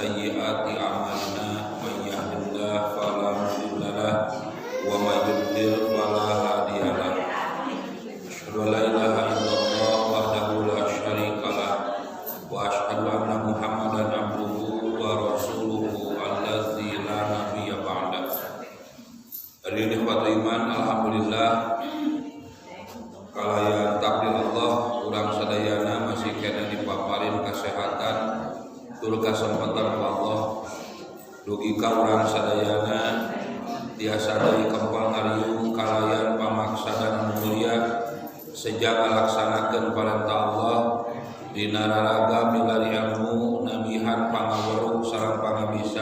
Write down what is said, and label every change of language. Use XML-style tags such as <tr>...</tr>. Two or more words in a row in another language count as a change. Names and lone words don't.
<ar>سيئات أعمالنا من يهده الله فلا مضل له ومن يضلل فلا هادي له أشهد أن لا إله إلا الله وحده لا شريك له وأشهد أن محمدا عبده ورسوله الذي لا نبي بعده. حاضرين إخوة الإيمان,</ar> <su>alhamdulillah kalayan takdir Allah urang sadayana masih kena dipaparin kesehatan tur kesempatan ku Allah dugi ka urang sadayana tiasa deui kempal ngariung kalayan pamaksadan mulia sejak ngalaksanakeun parentah Allah dina raraga milari ilmu namihan pangaweruh sareng pangabisa.</su>